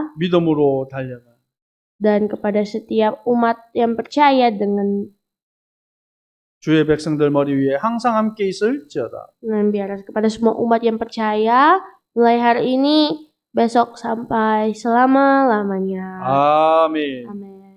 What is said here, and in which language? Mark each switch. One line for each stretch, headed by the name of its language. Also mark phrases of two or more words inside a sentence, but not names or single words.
Korean: 믿음으로 달려가.
Indonesian: dan kepada setiap umat yang percaya dengan
Korean: 주의 백성들 머리 위에 항상 함께 있을지어다.
Indonesian: dan biar kepada semua umat yang percaya mulai hari ini besok sampai selama-lamanya.
Korean: 아멘.
Indonesian: Amin.